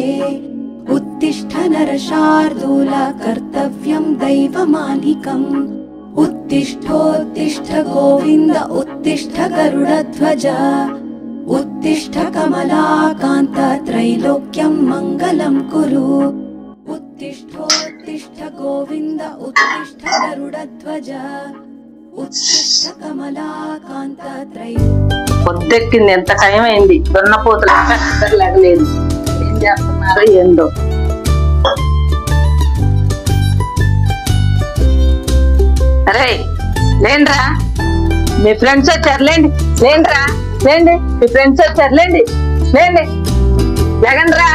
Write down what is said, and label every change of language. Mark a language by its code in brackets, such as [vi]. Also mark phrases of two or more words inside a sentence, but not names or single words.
[sa] उत्तिष्ठ नरशार्दूला कर्तव्यं दैवमान्निकम् उत्तिष्ठोत्तिष्ठ गोविन्द उत्तिष्ठ गरुडध्वज उत्तिष्ठ कमलाकान्त त्रैलोक्यं मङ्गलं कुरु उत्तिष्ठोत्तिष्ठ गोविन्द उत्तिष्ठ गरुडध्वज उत्तिष्ठ कमलाकान्त [te] పొద్దెక్కింది. ఎంత టైం అయింది, దున్నపోతులు లేగలేదు. ఏం చేస్తున్నారు ఏందో. అరే లేండ్రా, మీ ఫ్రెండ్స్ వచ్చారు, లేండి లేండ్రా, లేండి మీ ఫ్రెండ్స్ వచ్చారు, లేండి లేండి లేగండ్రా.